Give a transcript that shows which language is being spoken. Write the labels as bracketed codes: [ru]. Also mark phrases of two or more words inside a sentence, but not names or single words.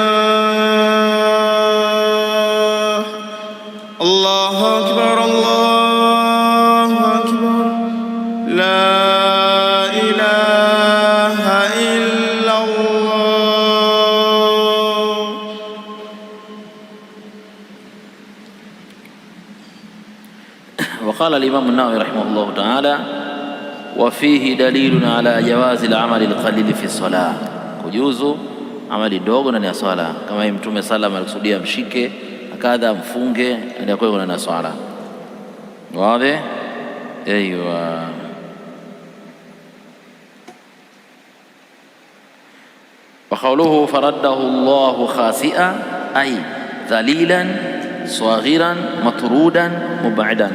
[ar] الله أكبر، الله أكبر، لا إله إلا الله. وقال الإمام النووي رحمه الله تعالى وفيه دليل على جواز العمل القليل في الصلاة، [sw] kujuzu amali dogo ndani ya swala, kama Mtume sallam alikusudia mshike akadha mfunge ndio kwa na swala. Wazi? Aywa. [ar] وقوله فرده الله خاسئا أي ذليلا صغيرا مطرودا مبعدا.